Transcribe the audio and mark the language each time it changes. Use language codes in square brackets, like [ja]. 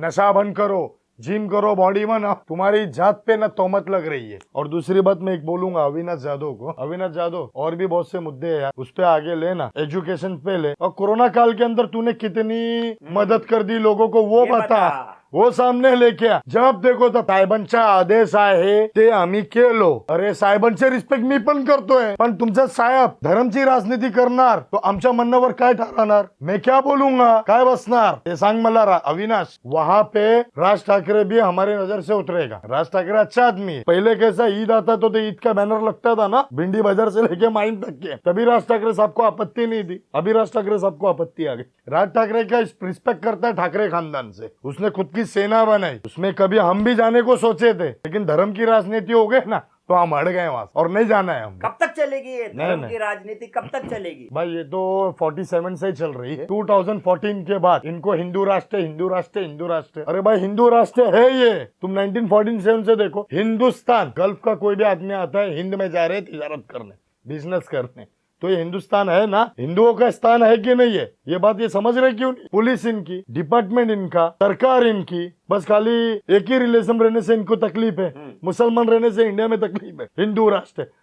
[hi] नशा बंद करो, जिम करो, बॉडी में ना तुम्हारी जात पे ना तोहमत लग रही है. और दूसरी बात मैं एक बोलूंगा अविनाश यादव को, अविनाश यादव और भी बहुत से मुद्दे हैं यार, उस पे आगे लेना. एजुकेशन पे ले, और कोरोना काल के अंदर तूने कितनी मदद कर दी लोगों को वो बता, वो सामने लेके आ. जब देखो [mr] तर साहेबांचा आदेश आहे ते आम्ही केलो. अरे साहेबांचे रिस्पेक्ट मी पण करतोय, पण तुमचा साहेब धर्मची राजनीती करणार तो आमच्या म्हणण्यावर काय ठरवणार? [hi] मैं क्या बोलूंगा, [mr] काय बसणार ते सांग मला. [hi] अविनाश, वहाँ पे राज ठाकरे भी हमारे नजर से उतरेगा. राज ठाकरे अच्छा आदमी है. पहले कैसा ईद आता तो ईद का बैनर लगता था ना भिंडी बाजार से लेके माइन तक के, तभी राज ठाकरे साहब को आपत्ति नहीं थी. अभी राज ठाकरे साहब को आपत्ति आ गई. राज ठाकरे का रिस्पेक्ट करता है ठाकरे खानदान से, उसने खुद की सेना बनाई. उसमें कभी हम भी जाने को सोचे थे, लेकिन धर्म की राजनीति हो गए ना तो हम अड़ गए वहां, और नहीं जाना है हम. कब तक चलेगी ये धर्म की राजनीति, कब तक चलेगी भाई? ये तो 47 से ही चल रही है. 2014 के बाद इनको हिंदू राष्ट्र, हिंदू राष्ट्र, हिंदू राष्ट्र. अरे भाई हिंदू राष्ट्र है ये. तुम 1947 से देखो, हिंदुस्तान, गल्फ का कोई भी आदमी आता है, हिंद में जा रहे हैं तिजारत करने, बिजनेस करने, तो ये हिंदुस्तान है ना, हिंदुओं का स्थान है कि नहीं है? ये बात ये समझ रहे क्यों नहीं? पुलिस इनकी, डिपार्टमेंट इनका, सरकार इनकी, बस खाली एक ही रिलेशन रहने से इनको तकलीफ है. मुसलमान रहने से इंडिया में तकलीफ है. हिंदू राष्ट्र